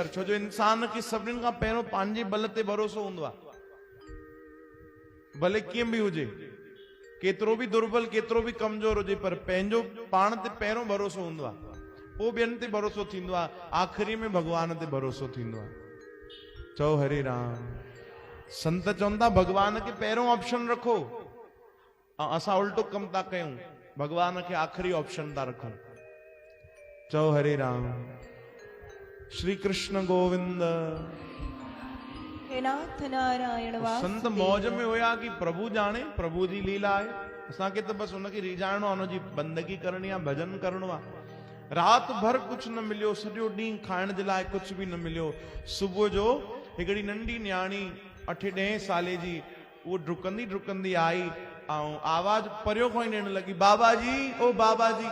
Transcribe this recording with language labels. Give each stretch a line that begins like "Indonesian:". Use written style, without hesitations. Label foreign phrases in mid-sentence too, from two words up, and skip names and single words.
Sindhi: छो जो इंसान खे सभिनीनि खां पहिरियों पंहिंजे बल ते भरोसो हूंदो आहे, भले कीअं बि हुजे, केतिरो बि दुर्बल, केतिरो बि कमजोर हुजे, पर पंहिंजो पाण ते पहिरियों भरोसो हूंदो आहे, पोइ ॿियनि ते भरोसो थींदो आहे, आख़िरी में भगवान ते भरोसो थींदो आहे। चओ हरे राम। संत चवनि था भगवान खे पहिरियों ऑप्शन रखो, ऐं असां उल्टो कमु था कयूं, भगवान खे आख़िरी ऑप्शन था रखूं। चओ हरे राम। श्री कृष्ण गोविंद। हे नाथ नारायण वासुदेव। संत मौज में हुया कि प्रभु जाने, प्रभु जी लीला आहे, असांखे त बसि हुनखे रिझाइणो आहे, हुनजी बंदगी करणी आहे, भजन करणो आहे। राति भर कुछ न मिलियो, सॼो ॾींहुं खाइण जे लाइ कुछ बि न मिलियो। सुबुह जो हिकिड़ी नंढी न्याणी 8-10 साले जी, उहो डुकंदी डुकंदी आई ऐं आवाज़ परियो खां ई ॾियण लॻी, बाबा जी, ओ बाबा जी।